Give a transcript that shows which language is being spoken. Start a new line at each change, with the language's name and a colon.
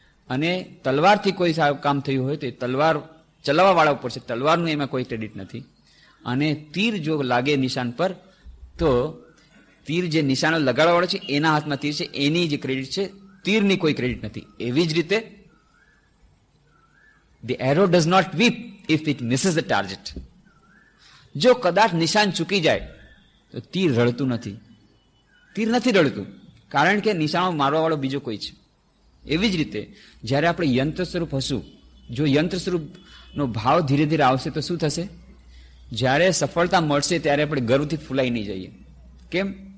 Gujarati: અને તલવારથી કોઈ સારું કામ થયું હોય તો એ તલવાર ચલાવવાવાળા ઉપર છે, તલવારનું એમાં કોઈ ક્રેડિટ નથી. અને તીર જો લાગે નિશાન પર તો તીર જે નિશાનો લગાડવાવાળો છે એના હાથમાં તીર છે, એની જે ક્રેડિટ છે, તીરની કોઈ ક્રેડિટ નથી. એવી જ રીતે
English: the arrow does not weep if it misses the target.
Gujarati: જો કદાચ નિશાન ચૂકી જાય તો તીર રડતું નથી. તીર નથી રડતું, કારણ કે નિશાનો મારવા વાળો બીજો કોઈ છે. એવી જ રીતે જ્યારે આપણે યંત્ર સ્વરૂપ હશું, જો યંત્ર સ્વરૂપનો ભાવ ધીરે ધીરે આવશે તો શું થશે? જ્યારે સફળતા મળશે ત્યારે આપણે ગર્વથી ફૂલાઈ નહીં જઈએ. કેમ?